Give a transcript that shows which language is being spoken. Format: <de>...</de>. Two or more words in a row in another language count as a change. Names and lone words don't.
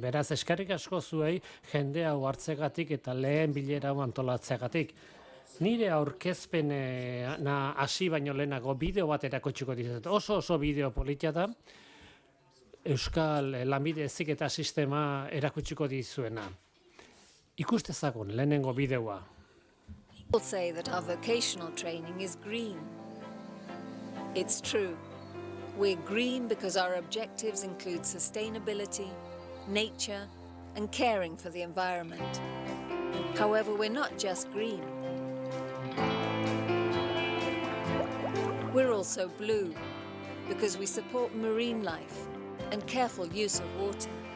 <eu>Beraz, eskerrik asko zuei jende hau hartzegatik eta lehen bilera hau antolatzeagatik. Nire aurkezpena hasi baino lehenago bideo bat erakutsiko dizut. Oso bideo politia da, Euskal lanbide heziketa sistema erakutsiko dizuena. Ikustezagun lehenengo bideoa.</eu> <en>People say that our vocational training is green. It's true. We're green because our objectives include sustainability, nature, and caring for the environment. However, we're not just green. We're also blue because we support marine life and careful use of water.</en>